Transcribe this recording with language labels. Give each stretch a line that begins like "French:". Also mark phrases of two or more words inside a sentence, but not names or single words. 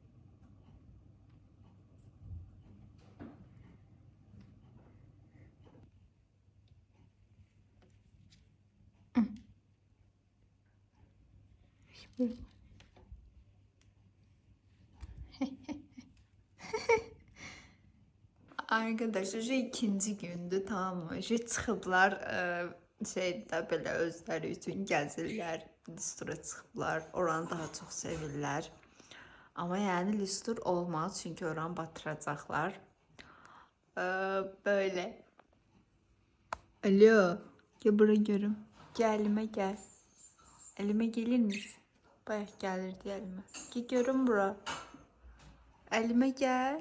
Turkish: Böyle. Arkadaşlar şu ikinci gündü, tamam mı?
Azerbaijani: Şu çıxıblar şeydə belə özləri üçün gəzirlər. Listura çıxıblar. Oranı daha çox sevirlər. Amma yəni listur olmaz çünki oranı batıracaqlar.
Turkish: Böyle. Alo. Gel bura görüm. Gel elime gel. Elime gelir misin?
Azerbaijani: Bayaq gəlirdi elime. Gel görüm bura. Elime gel.